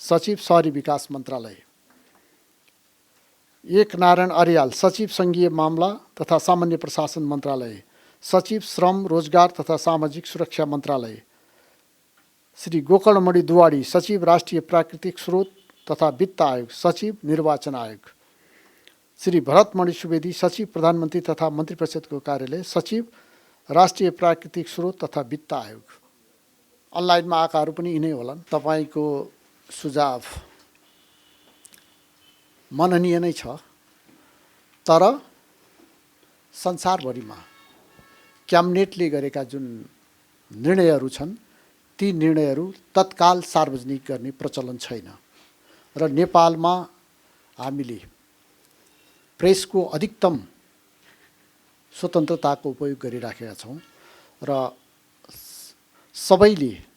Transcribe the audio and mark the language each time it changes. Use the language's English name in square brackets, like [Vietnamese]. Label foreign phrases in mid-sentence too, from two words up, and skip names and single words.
[Nepali] सचिव शहरी विकास मन्त्रालय, एक नारायण अर्याल सचिव सङ्घीय मामला तथा सामान्य प्रशासन मन्त्रालय, सचिव श्रम रोजगार तथा सामाजिक सुरक्षा मन्त्रालय, श्री गोकर्णमणि दुवाडी सचिव राष्ट्रिय प्राकृतिक स्रोत तथा वित्त आयोग, सचिव निर्वाचन आयोग, श्री भरतमणि सुवेदी सचिव प्रधानमन्त्री तथा मन्त्री परिषदको कार्यालय, सचिव राष्ट्रिय प्राकृतिक स्रोत तथा वित्त आयोग। अनलाइनमा आएकाहरू पनि यिनै होलान्। तपाईँको सुझाव मननीय नै छ, तर संसारभरिमा क्याबिनेटले गरेका जुन निर्णयहरू छन् ती निर्णयहरू तत्काल सार्वजनिक गर्ने प्रचलन छैन र नेपालमा हामीले प्रेसको अधिकतम स्वतन्त्रताको उपयोग गरिराखेका छौँ र सबैले